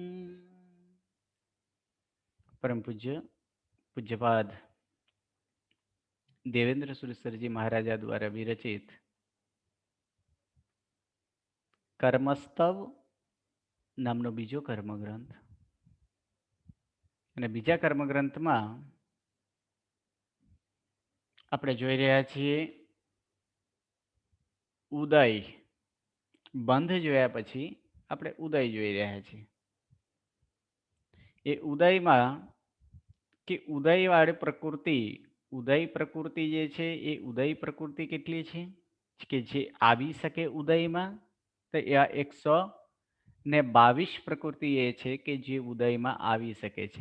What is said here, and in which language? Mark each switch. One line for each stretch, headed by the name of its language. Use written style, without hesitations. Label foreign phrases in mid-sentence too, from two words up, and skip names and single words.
Gujarati: પરમ પૂજ્ય પૂજ્યપાદ દેવેંદ્ર સુરસરજી મહારાજા દ્વારા વિરચિત કર્મસ્તવ નામનો બીજો કર્મગ્રંથ અને બીજા કર્મગ્રંથમાં આપણે જોઈ રહ્યા છીએ ઉદય બંધ જોયા પછી આપણે ઉદય જોઈ રહ્યા છીએ. એ ઉદયમાં કે ઉદયવાળી પ્રકૃતિ ઉદય પ્રકૃતિ જે છે એ ઉદય પ્રકૃતિ કેટલી છે કે જે આવી શકે ઉદયમાં તો એ 122 પ્રકૃતિ એ છે કે જે ઉદયમાં આવી શકે છે.